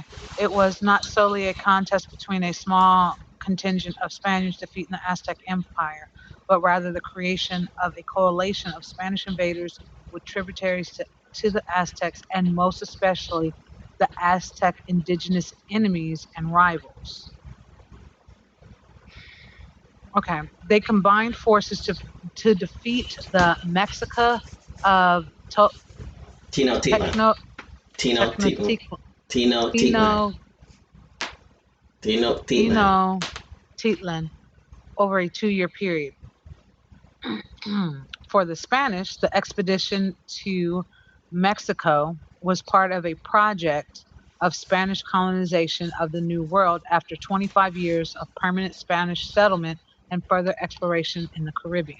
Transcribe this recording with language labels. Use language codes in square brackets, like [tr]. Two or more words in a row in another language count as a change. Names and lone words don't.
[en] It was not solely a contest between a small contingent of Spaniards defeating the Aztec Empire, but rather the creation of a coalition of Spanish invaders with tributaries to the Aztecs, and most especially the Aztec indigenous enemies and rivals. Okay. They combined forces to defeat the Mexica of Tino Titlan. Techno Tino Titlan. Tenochtitlan Tino Titlan. Teno Tino Titlan. Tenochtitlan over a 2-year period. For the Spanish, the expedition to Mexico was part of a project of Spanish colonization of the New World after 25 years of permanent Spanish settlement and further exploration in the Caribbean.